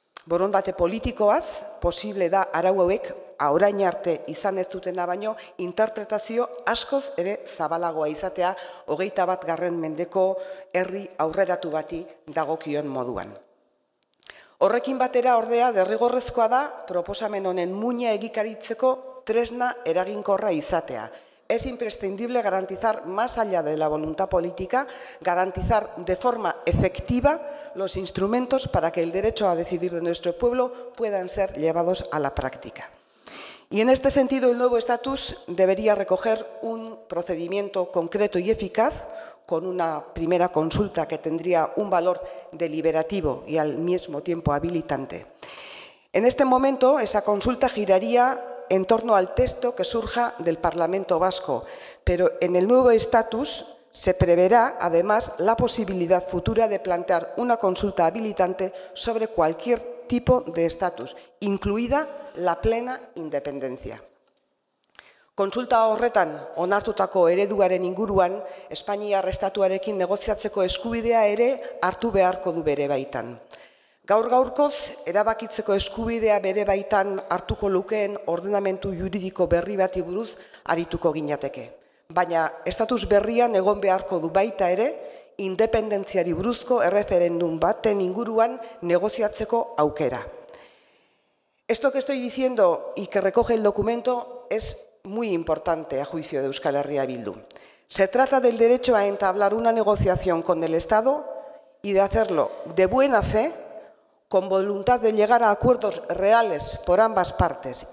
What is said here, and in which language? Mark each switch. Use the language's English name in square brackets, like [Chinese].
[Basque] Borondate politikoaz, posible da arau hauek orain arte izan ez dutena baino, interpretazio askoz ere zabalagoa izatea 21. mendeko herri aurreratu bati dagokion moduan. Horrekin batera ordea derrigorrezkoa da proposamen honen muina egikaritzeko tresna eraginkorra izatea. [Spanish] Es imprescindible garantizar, más allá de la voluntad política, garantizar de forma efectiva los instrumentos para que el derecho a decidir de nuestro pueblo puedan ser llevados a la práctica. Y en este sentido, el nuevo estatus debería recoger un procedimiento concreto y eficaz, con una primera consulta que tendría un valor deliberativo y al mismo tiempo habilitante. En este momento, esa consulta giraría en torno al texto que surja del Parlamento Vasco, pero en el nuevo estatus se preverá, además, la posibilidad futura de plantear una consulta habilitante sobre cualquier tipo de estatus, incluida la plena independencia. [Basque] Kontsulta horretan onartutako ereduaren inguruan, Espainiar estatuarekin negoziatzeko eskubidea ere hartu beharko du bere baitan. Gaur-gaurkoz, erabakitzeko eskubidea bere baitan hartuko lukeen ordenamentu juridiko berri bati buruz arituko ginateke. Baina, estatus berrian egon beharko du baita ere, independentziari buruzko erreferendum baten inguruan negoziatzeko aukera. [Spanish] Esto que estoy diciendo y que recoge el documento es muy importante a juicio de Euskal Herria Bildu. Se trata del derecho a entablar una negociación con el Estado y de hacerlo de buena fe, con voluntad de llegar a acuerdos reales por ambas partes.